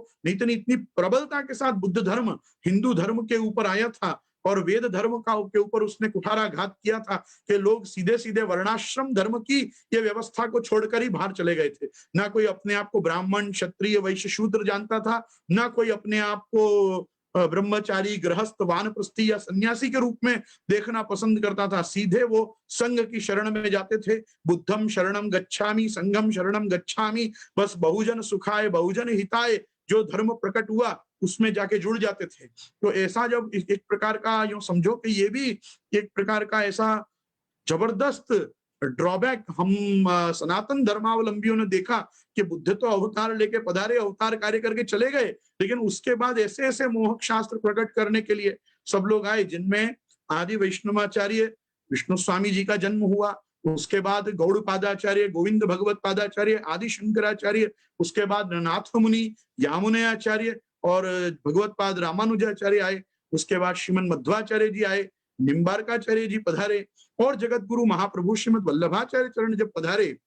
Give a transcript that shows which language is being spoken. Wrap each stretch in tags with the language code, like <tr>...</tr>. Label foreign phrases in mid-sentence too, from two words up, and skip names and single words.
<hi>नहीं तो इतनी प्रबलता के साथ बुद्ध धर्म हिंदू धर्म के ऊपर आया था, और वेद धर्म का के ऊपर उसने कुठाराघात किया था कि लोग सीधे सीधे वर्णाश्रम धर्म की ये व्यवस्था को छोड़कर ही बाहर चले गए थे। ना कोई अपने आप को ब्राह्मण, क्षत्रिय, वैश्य, शूद्र जानता था, ना कोई अपने आप को ब्रह्मचारी, गृहस्थ, वानप्रस्थी या सन्यासी के रूप में देखना पसंद करता था। सीधे वो संघ की शरण में जाते थे।</hi> <pi>बुद्धम शरणम गच्छामि, संघम शरणम गच्छामि,</pi> <hi>बस</hi> <pi>बहुजन सुखाय बहुजन हिताय</pi> <hi>जो धर्म प्रकट हुआ उसमें जाके जुड़ जाते थे। तो ऐसा जब एक प्रकार का यूं समझो कि ये भी एक प्रकार का ऐसा जबरदस्त ड्रॉबैक हम सनातन धर्मावलंबियों ने देखा कि बुद्ध तो अवतार लेके पधारे, अवतार कार्य करके चले गए, लेकिन उसके बाद ऐसे ऐसे मोहक शास्त्र प्रकट करने के लिए सब लोग आए, जिनमें आदि वैष्णवाचार्य विष्णु स्वामी जी का जन्म हुआ, उसके बाद गौड़ पादाचार्य, गोविंद भगवत पादाचार्य, आदि शंकराचार्य, उसके बाद नाथ मुनि, यामुनयाचार्य और भगवत पाद रामानुजाचार्य आए, उसके बाद श्रीमन मध्वाचार्य जी आए, निम्बारकाचार्य जी पधारे, और जगत गुरु महाप्रभु श्रीमद वल्लभाचार्य चरण जब पधारे,</hi>